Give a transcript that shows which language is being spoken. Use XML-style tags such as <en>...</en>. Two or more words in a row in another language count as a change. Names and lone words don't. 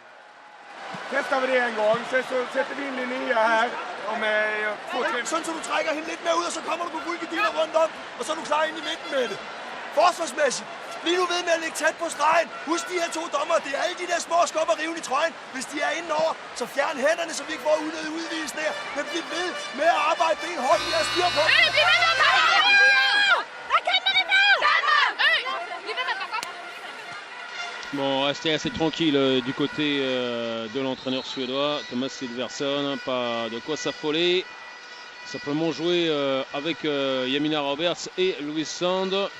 <sv>Testar vi det en gång, sen så sätter vi in Linnea här om 2-3.</sv> <da>Sådan så du trækker hende lidt mere ud, og så kommer du på rullgardiner rundt om, og så er du klar ind i midten med det. Forsvarsmæssigt, bliv nu ved med at ligge tæt på stregen. Husk de her to dommer, det er alle de der små skub og riven i trøjen. Hvis de er indenover, så fjern hænderne, så vi ikke får unødige udvisninger. Men bliv ved med at arbejde benhårdt, vi har styr på.</da> <fr>Bon, restez assez tranquille du côté de l'entraîneur suédois, Thomas Silversson. Pas de quoi s'affoler. Simplement jouer avec Yamina Roberts et Louise Sand.</fr>